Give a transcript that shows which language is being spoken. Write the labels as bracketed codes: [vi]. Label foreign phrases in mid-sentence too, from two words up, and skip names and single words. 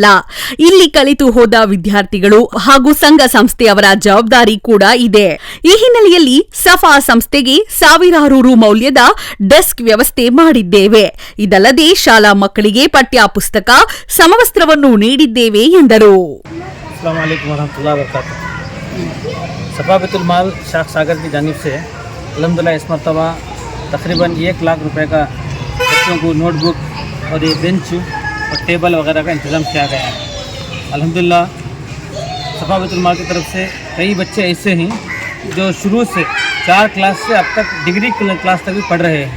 [kn] ಇಲ್ಲಿ ಕಲಿತು ಹೋದ ವಿದ್ಯಾರ್ಥಿಗಳು ಹಾಗೂ ಸಂಘ ಸಂಸ್ಥೆಯವರ ಜವಾಬ್ದಾರಿ ಕೂಡ ಇದೆ. ಈ ಹಿನ್ನೆಲೆಯಲ್ಲಿ ಸಫಾ ಸಂಸ್ಥೆಗೆ ಸಾವಿರಾರು ರು ಮೌಲ್ಯದ ಡೆಸ್ಕ್ ವ್ಯವಸ್ಥೆ ಮಾಡಿದ್ದೇವೆ. ಇದಲ್ಲದೆ ಶಾಲಾ ಮಕ್ಕಳಿಗೆ ಪಠ್ಯ ಪುಸ್ತಕ, ಸಮವಸ್ತ್ರವನ್ನು ನೀಡಿದ್ದೇವೆ ಎಂದರು. [ar] السلام عليكم ورحمة الله وبركاته. [hi] सफा बैतुल माल शाख सागर की जानिब से अल्हम्दुलिल्लाह इस मरतबा तकरीबन 1 लाख रुपए का बच्चों को नोटबुक और ये बेंच और टेबल वगैरह का इंतज़ाम किया गया है। अल्हम्दुलिल्लाह सफा बैतुल माल की तरफ से कई बच्चे ऐसे हैं जो शुरू से 4 क्लास से अब तक [en] degree class [hi] तक भी पढ़ रहे हैं।